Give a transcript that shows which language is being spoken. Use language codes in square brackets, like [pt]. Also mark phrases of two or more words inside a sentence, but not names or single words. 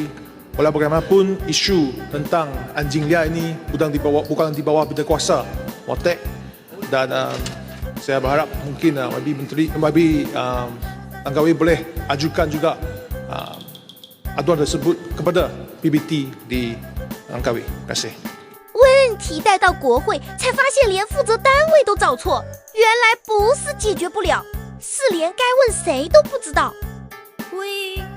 [ms] Walau bagaimanapun isu tentang anjing liar ini bukan di bawah bidang kuasa MOTEK, dan saya berharap mungkin Langkawi boleh ajukan juga aduan tersebut kepada PBT di Langkawi. Terima kasih. [zh] 问题带到国会，才发现连负责单位都找错，原来不是解决不了，是连该问谁都不知道。We